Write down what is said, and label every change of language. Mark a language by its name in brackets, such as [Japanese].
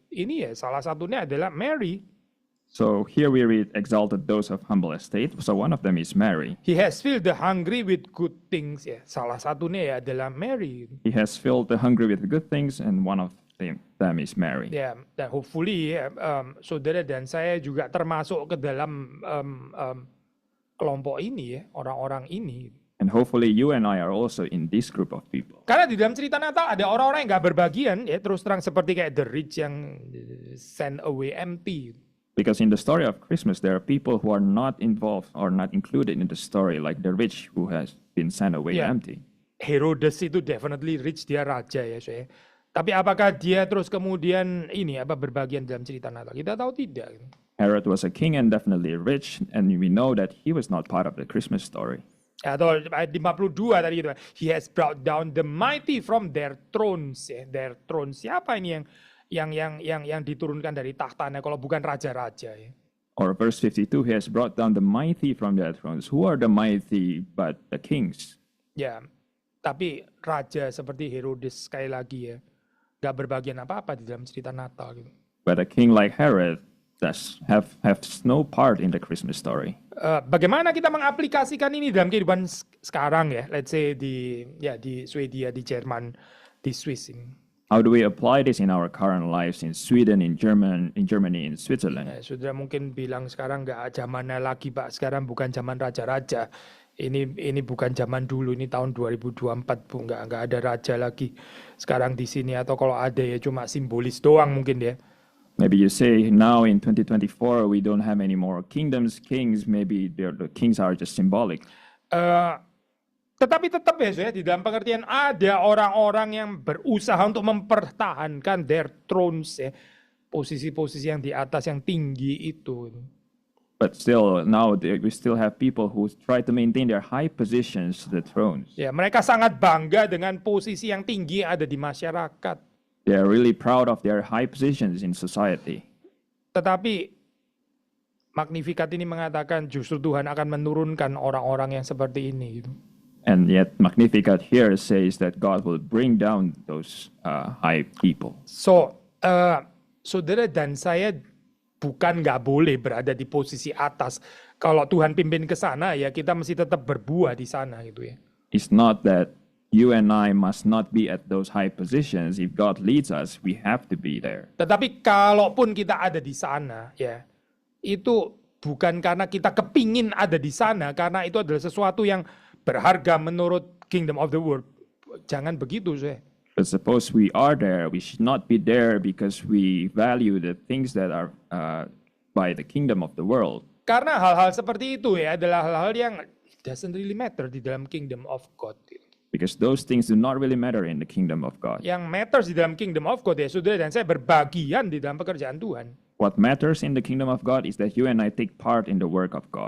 [Indonesian] Ini ya salah satunya adalah Mary. [English] So here we read exalted those of humble estate. So one of them is Mary. He has filled the hungry with good things. [Indonesian] Ya, salah satunya ya adalah Mary. [English] He has filled the hungry with good things, and one of them is Mary. [Indonesian] Ya, dan [English] hopefully [Indonesian] saudara dan saya juga termasuk ke dalam kelompok ini ya, orang-orang ini. [English] And hopefully you and I are also in this group of people. [Indonesian] Karena di dalam cerita Natal ada orang-orang yang nggak berbagian ya, terus terang seperti kayak [English] the rich [Indonesian] yang [English] sent away empty. Because in the story of Christmas, there are people who are not involved or not included in the story, like the rich who has been sent away empty. [Indonesian] Herodes itu [English] definitely [Indonesian] rich, dia raja ya saya. Tapi apakah dia terus kemudian berbagian dalam cerita Natal? Kita tahu tidak. [English] Herod was a king and definitely rich, and we know that he was not part of the Christmas story. [Indonesian] Atau ayat 52 tadi gitu. [English] He has brought down the mighty from their thrones. Ya. Their thrones. [Indonesian] Siapa ini yang diturunkan dari tahtanya kalau bukan raja-raja ya. [English] Or verse 52, he has brought down the mighty from their thrones. Who are the mighty but the kings? [Indonesian] Ya, tapi raja seperti Herodes sekali lagi ya, gak berbagian apa-apa di dalam cerita Natal gitu. [English] But a king like Herod does have no part in the Christmas story. [Indonesian] Bagaimana kita mengaplikasikan ini dalam kehidupan sekarang ya? [English] Let's say [Indonesian] di Swedia, di Jerman, di Swiss ini. [English] How do we apply this in our current lives in Sweden, in Germany, in Switzerland? [Indonesian] Saudara mungkin bilang sekarang nggak zamannya lagi Pak, sekarang bukan zaman raja-raja. Ini bukan zaman dulu, ini tahun 2024 Bu, nggak ada raja lagi sekarang di sini, atau kalau ada ya cuma simbolis doang mungkin ya. [English] Maybe you say now in 2024 we don't have any more kings. Maybe the kings are just symbolic. [Indonesian] Tetapi tetap ya di dalam pengertian ada orang-orang yang berusaha untuk mempertahankan [English] their thrones [Indonesian] ya, posisi-posisi yang di atas yang tinggi itu. [English] But still now we still have people who try to maintain their high positions, the thrones. [Indonesian] Ya, mereka sangat bangga dengan posisi yang tinggi yang ada di masyarakat. [English] They are really proud of their high positions in society. [Indonesian] Tetapi Magnificat ini mengatakan justru Tuhan akan menurunkan orang-orang yang seperti ini gitu. [English] And yet Magnificat here says that God will bring down those high people. [Indonesian] So, saudara dan saya bukan nggak boleh berada di posisi atas. Kalau Tuhan pimpin ke sana, ya kita mesti tetap berbuah di sana gitu ya. [English] It's not that you and I must not be at those high positions. If God leads us, we have to be there. [Indonesian] Tetapi kalaupun kita ada di sana, ya itu bukan karena kita kepingin ada di sana, karena itu adalah sesuatu yang berharga menurut [English] kingdom of the world. [Indonesian] Jangan begitu, saya. [English] But suppose we are there, we should not be there because we value the things that are by the kingdom of the world. [Indonesian] Karena hal-hal seperti itu ya adalah hal-hal yang [English] doesn't really matter [Indonesian] di dalam [English] kingdom of God. Because those things do not really matter in the kingdom of God. [Indonesian] Yang [English] matters [Indonesian] di dalam [English] kingdom of God [Indonesian] ya saudara dan saya berbagian di dalam pekerjaan Tuhan. [English] What matters in the kingdom of God is that you and I take part in the work of God.